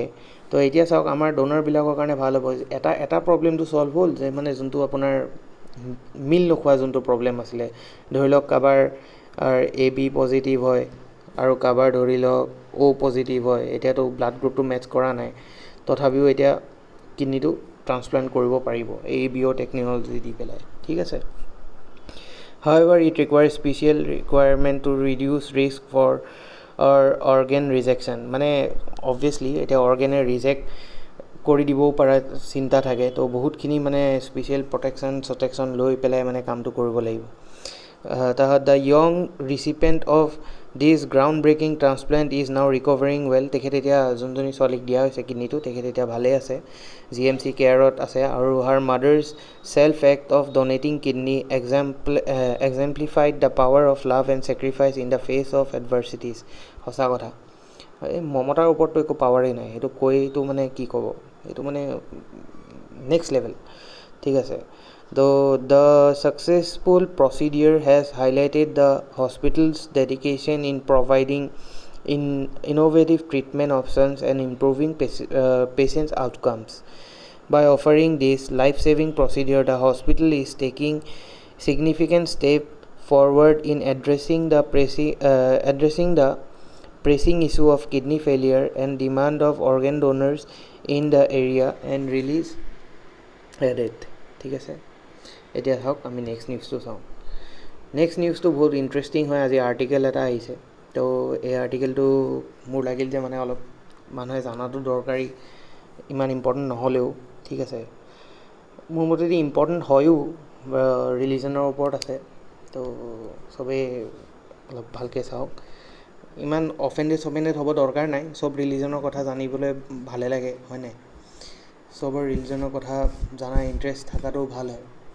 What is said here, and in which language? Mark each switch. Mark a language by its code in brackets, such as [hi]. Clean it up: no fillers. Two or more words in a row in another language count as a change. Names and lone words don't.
[as] তো এতিয়া চাওক আমাৰ ড'নাৰবিলাকৰ কাৰণে ভাল হ'ব এটা প্ৰব্লেমটো ছল্ভ হ'ল যে মানে যোনটো আপোনাৰ মিল নোখোৱা যোনটো প্ৰব্লেম আছিলে ধৰি লওক কাৰোবাৰ [en] AB positive [as] হয় আৰু কাৰোবাৰ ধৰি লওক [en] O positive [as] হয় এতিয়াতো [en] blood groupটো match [as] কৰা নাই তথাপিও এতিয়া কিডনিটো ট্ৰান্সপ্লান্ট কৰিব পাৰিব এই বিঅ' টেকনলজি দি পেলাই ঠিক আছে [en] However, it requires special requirement to reduce risk for organ rejection. [as] মানে obviously এতিয়া [en] organ reject [as] কৰি দিবও পৰা চিন্তা থাকে তো বহুতখিনি মানে [en] special protection [as] লৈ পেলাই মানে কামটো কৰিব লাগিব তাহাত [en] the young recipient of this ground breaking transplant is now recovering well [as] তেখেত এতিয়া যোনজনী ছোৱালীক দিয়া হৈছে কিডনিটো তেখেত এতিয়া ভালেই আছে [en] GMC careত [as] আছে আৰু [en] her mother's self act of donating kidney exemplified the power of love and sacrifice in the face of adversities [as] সঁচা কথা এই মমতাৰ ওপৰততো একো পাৱাৰেই নাই সেইটো কৈতো মানে কি ক'ব এইটো মানে [en] next level [as] ঠিক আছে [en] Though the successful procedure has highlighted the hospital's dedication in providing innovative treatment options and improving patients' outcomes. By offering this life-saving procedure, the hospital is taking significant step forward in addressing the pressing issue of kidney failure and demand of organ donors in the area and release added. [as] ঠিক আছে এতিয়া চাওক আমি [en] next newsটো [as] চাওঁ [en] next newsটো [as] বহুত ইণ্টাৰেষ্টিং হয় আজি আৰ্টিকেল এটা আহিছে তো এই আৰ্টিকেলটো মোৰ লাগিল যে মানে অলপ মানুহে জানাটো দৰকাৰী ইমান ইম্পৰ্টেণ্ট নহ'লেও ঠিক আছে মোৰ মতেদি ইম্পৰ্টেণ্ট হয়ো ৰিলিজনৰ ওপৰত আছে তো চবেই অলপ ভালকৈ চাওক ইমান অফেণ্ডেড হ'ব দৰকাৰ নাই চব ৰিলিজনৰ কথা জানিবলৈ ভালে লাগে হয় নাই চবৰ ৰিলিজনৰ কথা জানা ইণ্টাৰেষ্ট থকাটো ভাল হয়